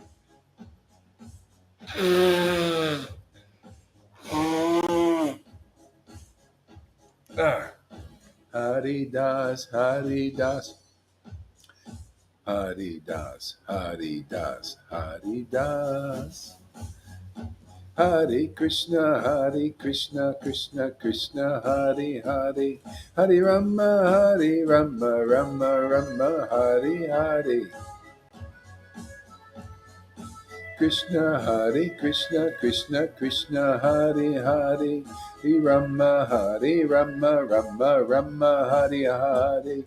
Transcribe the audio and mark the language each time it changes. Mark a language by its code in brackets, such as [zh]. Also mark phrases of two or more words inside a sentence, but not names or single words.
[sa] Ah. Hari Das, Hari Das. Hari Das, Hari Das, Hari Das. Hare Krishna, Krishna Krishna, Hare Hare, Hare Rama, Rama Rama, Hare Hare. Krishna, Krishna Krishna, Hare Hare, Hare Rama, Rama Rama, Hare Hare.